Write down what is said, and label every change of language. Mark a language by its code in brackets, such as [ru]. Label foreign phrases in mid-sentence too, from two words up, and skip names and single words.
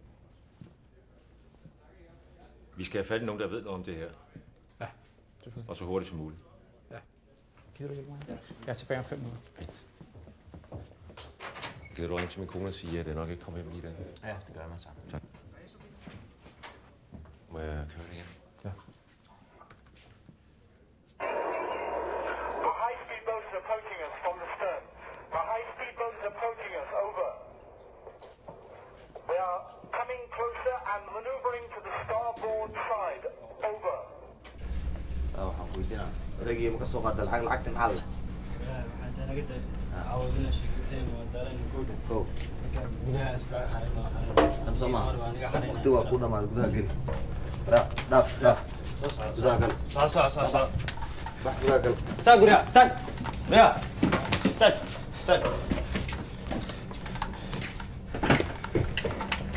[da] Vi skal have fat i nogen, der ved noget om det her. Ja, selvfølgelig. Og så hurtigt som muligt. Ja. Gider du hjælpe mig? Ja. Jeg er tilbage om 5 minutter. Fint. Gider du ringe til min kone og sige, at det nok ikke kommer hjem lige i dag? Ja, det gør jeg med sammen. Tak. Må jeg køre det igen? Ja. [en] The high-speed boat is approaching us from the stern. The high-speed boat is approaching us. Over. They are coming closer and maneuvering to the starboard side. Over. [so] waxaan ku weydiinaa odaygii ma ka soo qaada lacagta maxaa la waqti waa ku dhamaaday gudaha geli dhaaf gudaha gal bax gudaha gal استاق وريا استاق استاق